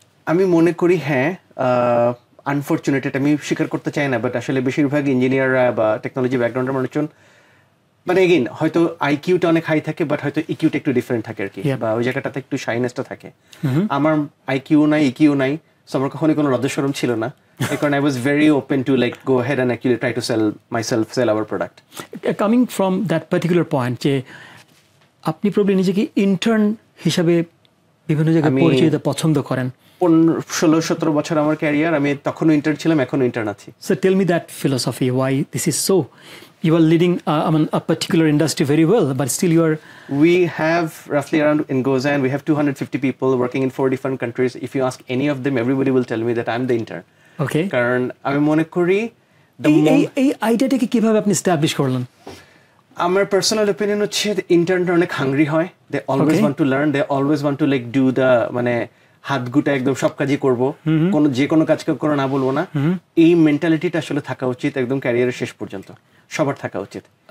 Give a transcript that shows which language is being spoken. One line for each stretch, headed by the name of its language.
Bangla: আমি মনে করি হ্যাঁ, আনফর্চুনেট, এটা আমি স্বীকার করতে চাই না, বাট আসলে বেশিরভাগ ইঞ্জিনিয়াররা বা টেকনোলজি ব্যাকগ্রাউন্ডের মানুষজন, মানে এগেইন হয়তো আইকিউটা অনেক হাই থাকে, বাট হয়তো ইকিউটা একটু ডিফারেন্ট থাকে আর কি, বা ওই জায়গাটাতে একটু শাইনেসটা থাকে। আমার আইকিউ নাই, ইকিউ নাই, সো আমার কখনোই কোনো লজ্জাশরম ছিল না। কারণ
English: I was very open to like go ahead and actually try to sell our product. Coming from that particular point,
Bangla: যে আপনি প্রবলি নিজেকে ইন্টার্ন হিসাবে বিভিন্ন জায়গায় পরিচয় দিতে পছন্দ করেন। 16-17 বছর আমার ক্যারিয়ার, আমি তখনও ইন্টার্ন ছিলাম, এখনো ইন্টার্ন আছি।
English: So tell me that philosophy, why this is so? You are leading a particular industry very well, but still you are... We have roughly around, in Gozayan, we have 250 people working in 4 different countries. If you ask any of them, everybody will tell me that I'm the intern. Okay.
Bangla: কারণ আমি মনে করি এই আইডিয়াটাকে কিভাবে আপনি establish করলেন? আমার personal opinion হচ্ছে ইন্টার্নরা অনেক হাংরি হয়।
English: they always want to learn, they always want to like do the,
Bangla: মানে হাত গুটা একদম সব কাজই করবো, যে কোনো কাজকে কোনো না বলবো না। এই মেন্টালিটিটা আসলে থাকা উচিত একদম ক্যারিয়ারের শেষ পর্যন্ত, সবার থাকা উচিত।